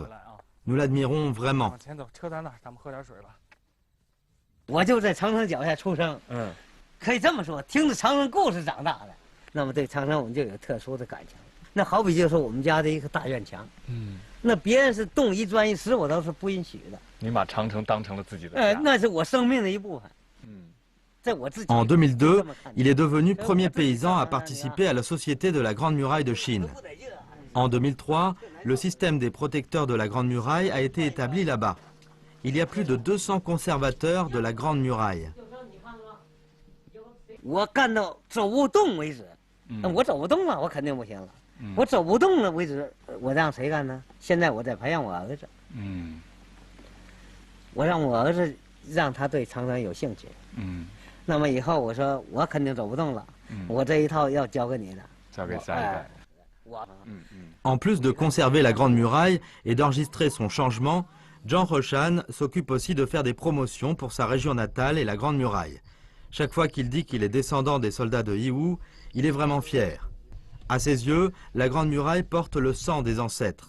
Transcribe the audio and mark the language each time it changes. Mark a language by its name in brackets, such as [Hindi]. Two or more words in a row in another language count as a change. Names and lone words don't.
[French] Nous l'admirons vraiment. [Chinese] 我就在长城脚下出生，可以这么说，听着长城故事长大的，那么对长城我们就有特殊的感情。那好比就是我们家的一个大院墙，那别人是动一砖一石，我都是不允许的。你把长城当成了自己的家，那是我生命的一部分。 [French] En 2002, il est devenu premier paysan à participer à la Société de la Grande Muraille de Chine. En 2003, le système des protecteurs de la Grande Muraille a été établi là-bas. Il y a plus de 200 conservateurs de la Grande Muraille. [Chinese] 我干到走不动为止，我走不动了，我肯定不行了。我走不动了为止，我让谁干呢？现在我在培养我儿子。我让我儿子让他对长城有兴趣。那么以后我说我肯定走不动了，我这一套要交给你的，交给下一代。 [French] En plus de conserver la Grande Muraille et d'enregistrer son changement, Jean Rochan s'occupe aussi de faire des promotions pour sa région natale et la Grande Muraille. Chaque fois qu'il dit qu'il est descendant des soldats de Yiwu, il est vraiment fier. À ses yeux, la Grande Muraille porte le sang des ancêtres.